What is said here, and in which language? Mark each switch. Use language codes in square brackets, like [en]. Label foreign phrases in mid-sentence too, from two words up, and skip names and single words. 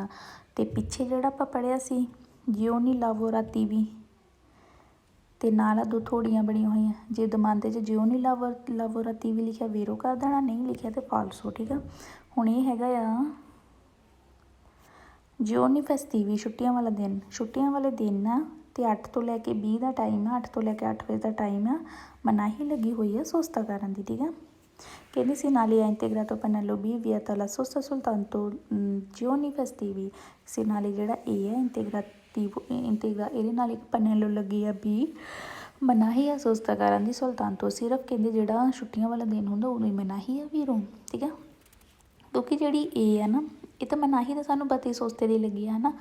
[pa] ਅਤੇ ਪਿੱਛੇ ਜਿਹੜਾ ਆਪਾਂ ਪੜ੍ਹਿਆ ਸੀ [it] giorni lavorativi [pa] ਅਤੇ ਨਾਲ ਦੋ ਥੋੜੀਆਂ ਬਣੀਆਂ ਹੋਈਆਂ, ਜੇ ਦਮਾਂਦੇ 'ਚ [it] giorni lavorativi [pa] ਲਿਖਿਆ ਵੇਰੋ ਕਰ ਦੇਣਾ, ਨਹੀਂ ਲਿਖਿਆ ਤਾਂ ਫਾਲਸੋ, ਠੀਕ ਆ। ਹੁਣ ਇਹ ਹੈਗਾ ਆ [it] giorni festivi [pa] ਛੁੱਟੀਆਂ ਵਾਲਾ ਦਿਨ, ਛੁੱਟੀਆਂ ਵਾਲੇ ਦਿਨ ਆ ਤੇ 8 ਤੋਂ ਲੈ ਕੇ 20 ਦਾ ਟਾਈਮ ਆ, 8 ਤੋਂ ਲੈ ਕੇ 8 ਵਜੇ ਦਾ ਟਾਈਮ ਆ, ਮਨਾਹੀ ਲੱਗੀ ਹੋਈ ਆ ਸੋਸਤਾ ਕਰਨ ਦੀ, ਠੀਕ ਆ। [it] ਕਹਿੰਦੀ segnale integrato Pannello B vieta la sosta soltanto giorni festivi, [pa] ਸੀ ਨਾਲੇ ਜਿਹੜਾ ਇਹ ਹੈ ਇੰਟੇਗਰਾ ਇਹਦੇ ਨਾਲ ਇੱਕ Pannello ਲੱਗੀ ਆ B, ਮਨਾਹੀ ਆ ਸੋਸਤਾ ਕਰਨ ਦੀ soltanto, ਸਿਰਫ ਕਹਿੰਦੇ ਜਿਹੜਾ ਛੁੱਟੀਆਂ ਵਾਲਾ ਦਿਨ ਹੁੰਦਾ ਉਦੋਂ ਹੀ ਮਨਾਹੀ ਆ ਵੀਰੋ, ਠੀਕ ਆ। ਕਿਉਂਕਿ ਜਿਹੜੀ ਇਹ ਆ ਨਾ ਇਹ ਤਾਂ ਮਨਾਹੀ ਤਾਂ ਸਾਨੂੰ ਪਤਾ ਹੀ ਸੋਸਤੇ ਦੀ ਲੱਗੀ ਆ ਹੈ ਨਾ।